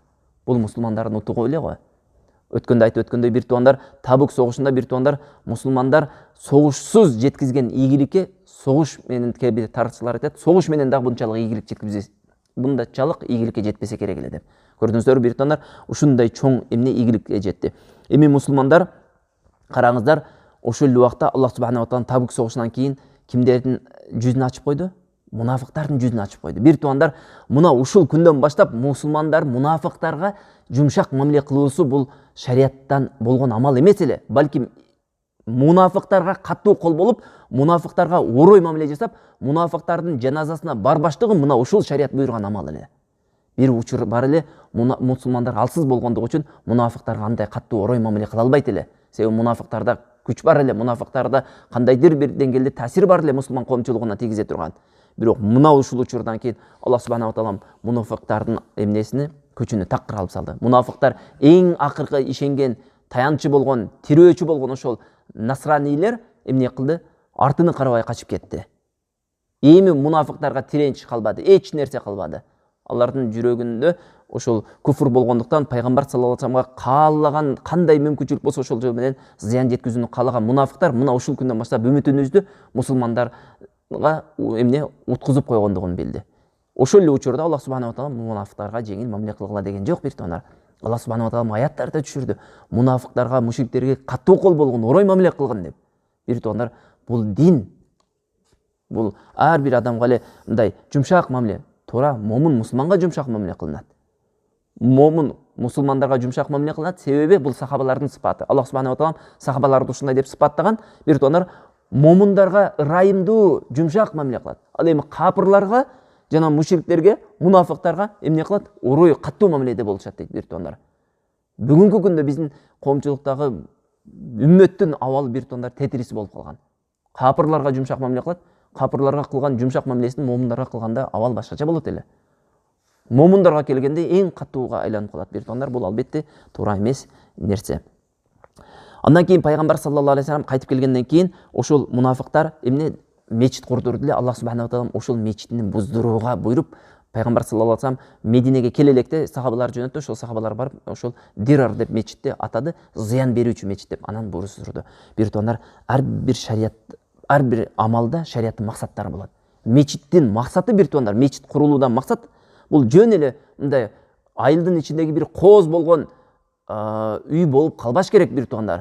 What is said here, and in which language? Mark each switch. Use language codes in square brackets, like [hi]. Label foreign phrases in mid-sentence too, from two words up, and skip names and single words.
[ky] Бул мусулмандардын утугу эле го. Өткөндө айтып өткөндөй бир туугандар, Табук согушунда бир туугандар, мусулмандар согушсуз жеткизген ийгиликке согуш менен кээ тарыхчылар айтат, согуш менен дагы bunчалык ийгилик жеткизбес, бундачалык ийгиликке жетпесе керек эле деп. Көрдүңүздөр, бир туугандар, ушундай чоң эмне ийгиликке жетти. Эми мусулмандар, караңыздар, ошол убакта [ar] الله سبحانه وتعالى [ky] Табук согушунан кийин кимдердин жүзүн ачып койду? Мунафыктардын жүзүн ачып койду. Бир туугандар, мына ушул күндөн баштап мусулмандар мунафыктарга жумшак мамиле кылуусу бул шарияттан болгон амал эмес эле, балким мунафыктарга катуу кол болуп, мунафыктарга орой мамиле жасап, мунафыктардын жаназасына барбаштыгы мына ушул шарият буйруган амал эле. Бир учур бар эле, мусулмандар алсыз болгондугу үчүн мунафыктарга андай катуу орой мамиле кыла албайт эле. Себеби мунафыктарда күч бар эле, мунафыктарда кандайдыр бир деңгээлде таасир бар эле мусулман коомчулугуна тийгизе турган. Бирок мына ушул учурдан кийин [ar] الله سبحانه وتعالى [ky] мунафыктардын эмнесини, күчүнү такыр алып салды. Мунафыктар эң акыркы ишенген, таянчы болгон, тирөөчү болгон ошол насранийлер эмне кылды? Артыны карабай качып кетти. Эми мунафыктарга тиренч калбады, эч нерсе калбады. алардын жүрөгүндө ошол куфр болгондуктан пайгамбар [ar] صلى الله عليه وسلم [ky] каалаган кандай мүмкүнчүлүк болсо ошол жол менен зыян жеткизүүнү каалаган мунафыктар мына ушул күндөн баштап үмүтүнүздү мусулмандарга эмне уткузуп койгондугун билди. Ошол эле учурда [ar] الله سبحانه وتعالى [ky] мунафыктарга жеңил мамиле кылгыла деген жок бир тугандар. [ar] الله سبحانه وتعالى [ky] аяттарда түшүрдү. Мунафыктарга, мушриктерге катуу кол болгон, орой мамиле кылгын деп. Бир тугандар, бул дин. Бул ар бир адамга эле мындай жумшак мамиле, туура момун мусулманга жумшак мамиле кылынат. Момун мусулмандарга жумшак мамиле кылынат, себеби бул сахабалардын сыпаты. [ar] الله سبحانه وتعالى [ky] сахабаларды ушундай деп сыпаттаган. Бир тугандар, момундарга ырайымдуу, жумшак мамиле кылат. Ал эми капырларга жана мушриктерге, мунафыктарга эмне кылат? Орой катуу мамиледе болушат дейт бир тугандар. Бүгүнкү күндө биздин коомчулуктагы үммөттүн абалы бир тугандар тетириси болуп калган. Капырларга жумшак мамиле кылат, капырларга кылган жумшак мамилесин момундарга кылганда абал башкача болот эле. Момундарга келгенде эң катууга айланып калат бир тугандар, бул албетте туура эмес нерсе. Андан кийин пайгамбар [ar] صلى الله عليه وسلم [ky] кайтып келгенден кийин ошол мунафыктар эмне мечит курдурду эле. [ar] الله سبحانه وتعالى [ky] ошол мечитини буздурууга буйруп, пайгамбар [ar] صلى الله عليه وسلم [ky] Мединеге келе электе сахабалар жөнөттү. Ошол сахабалар барып ошол Дирар деп мечитти атады, зыян берүүчү мечит деп анан буйруштурду. Бир тугандар, ар бир шарият, ар бир амалда шариаттын максаттары болот. Мечиттин максаты бир тугандар, мечит курулуудан максат бул жөн эле мындай айылдын ичиндеги бир кооз болгон үй болуп калбаш керек бир тугандар.